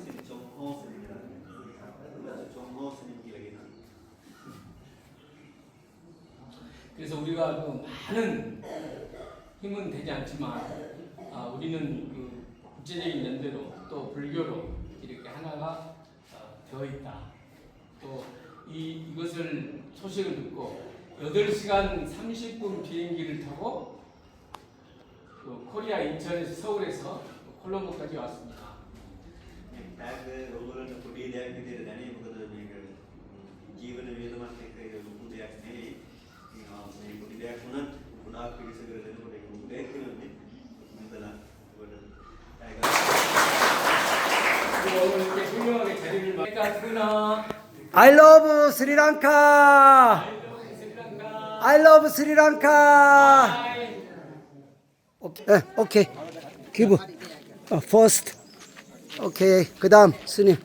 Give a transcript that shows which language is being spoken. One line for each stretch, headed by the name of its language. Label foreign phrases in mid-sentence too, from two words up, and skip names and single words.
Korean: 그래서 우리가 그 많은 힘은 되지 않지만 우리는 그 국제적인 연대로 또 불교로 이렇게 하나가 되어 있다. 또 이것을 소식을 듣고 8시간 30분 비행기를 타고 그 코리아 인천에서 서울에서 콜롬보까지 왔습니다.
Sinhala: ඔයගොල්ලන්ට පොඩි දෙයක් විදිහට දැනේ. මොකද මේක ජීවන වේදමත් එක්ක ඒක ලොකු දෙයක් නෙවෙයි. මේ පොඩි දෙයක් වුණත් ගොඩාක් පිළිසකර දෙනකොට ඒක ලොකු දෙයක් වෙනවානේ. මෙතන
Korean: 오늘 이렇게 훌륭하게 자리를 마련했구나.
English: I love Sri Lanka. I love Sri Lanka. Okay, okay. Give first.
Korean: Okay, 그다음 스님.